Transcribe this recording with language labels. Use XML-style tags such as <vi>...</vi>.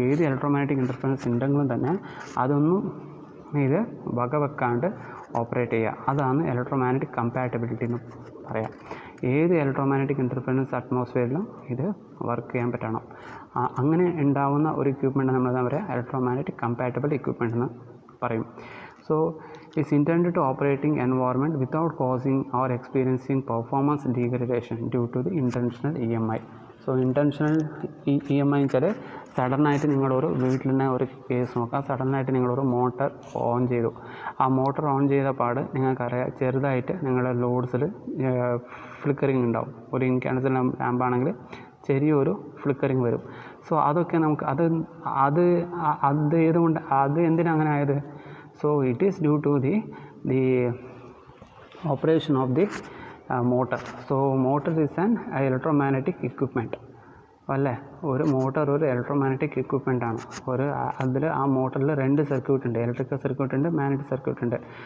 <ml>ഏത് electromagnetic interference ഉണ്ടെങ്കിലും തന്നെ അതൊന്നും ഇത് വകവെക്കാണ്ട് ഓപ്പറേറ്റ് ചെയ്യുക, അതാണ് ഇലക്ട്രോമാഗ്നറ്റിക് കമ്പാറ്റബിലിറ്റി എന്ന് പറയാം. ഏത് ഇലക്ട്രോമാഗ്നറ്റിക് ഇൻ്റർഫറൻസ് അറ്റ്മോസ്ഫിയറിലും ഇത് വർക്ക് ചെയ്യാൻ പറ്റണം. അങ്ങനെ ഉണ്ടാവുന്ന ഒരു എക്യുപ്മെൻറ്റ് നമ്മൾ എന്താ പറയുക, ഇലക്ട്രോമാഗ്നറ്റിക് കമ്പാറ്റബിൾ എക്യുപ്മെൻറ്റ് എന്ന് പറയും.</ml> <en>So it's intended to operating environment without causing or experiencing performance degradation due to the intentional EMI.</en> <ml>So intentional EMI വെച്ചാൽ സഡനായിട്ട് നിങ്ങളൊരു വീട്ടിൽ തന്നെ ഒരു കേസ് നോക്കാം. സഡനായിട്ട് നിങ്ങളൊരു മോട്ടർ ഓൺ ചെയ്തു. ആ മോട്ടർ ഓൺ ചെയ്ത പാട് നിങ്ങൾക്കറിയാം ചെറുതായിട്ട് നിങ്ങളുടെ ലോഡ്സിൽ ഫ്ലിക്കറിങ് ഉണ്ടാവും. ഒരു ഇൻകാൻഡസൽ ലാമ്പാണെങ്കിൽ ചെറിയൊരു ഫ്ലിക്കറിങ് വരും. സോ അതൊക്കെ നമുക്ക് അത് ഏതുകൊണ്ട് എന്തിനാ അങ്ങനെ ആയത്?</ml> <en>So it is due to the operation of the motor. So motor is an electromagnetic equipment അല്ലേ.</en> <ml>ഒരു മോട്ടർ ഒരു ഇലക്ട്രോമാഗ്നറ്റിക് എക്യുപ്മെൻ്റ് ആണ്. ആ മോട്ടറിൽ 2 സർക്യൂട്ട് ഉണ്ട്, ഇലക്ട്രിക്കൽ സർക്യൂട്ട് ഉണ്ട്, മാഗ്നറ്റിക് സർക്യൂട്ട് ഉണ്ട്.</ml>